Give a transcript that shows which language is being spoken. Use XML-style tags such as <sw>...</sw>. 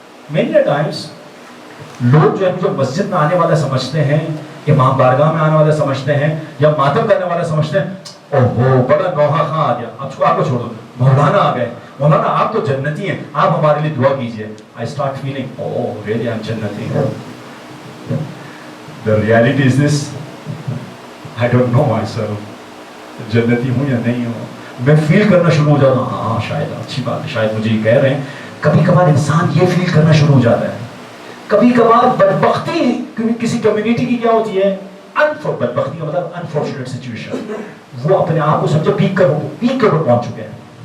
<en>many times</en> <ur>لوگ جو ہے مجھے مسجد میں آنے والا سمجھتے ہیں, امام بارگاہ میں آنے والا سمجھتے ہیں, یا ماتم کرنے والا سمجھتے ہیں. اوہو بڑا نوحہ خاں آ گیا, اب آپ کو چھوڑ دو, مولانا آ گئے, مولانا آپ تو جنتی ہیں, آپ ہمارے لیے دعا کیجئے.</ur> <en>I start feeling, oh really I'm جنتی. The reality is this, I don't know myself.</en> <ur>جنتی ہوں یا نہیں ہوں. میں فیل کرنا شروع ہو جاتا ہوں, ہاں شاید اچھی بات ہے, شاید مجھے یہ کہہ رہے ہیں. کبھی کبھار انسان یہ فیل کرنا شروع ہو جاتا ہے. کبھی کبھار بدبختی کسی کمیونٹی کی کیا ہوتی ہے, بدبختی کا مطلب</ur> <en>unfortunate situation,</en> <ur>وہ اپنے آپ کو سمجھو پیک پر پہنچ چکے ہیں.</ur>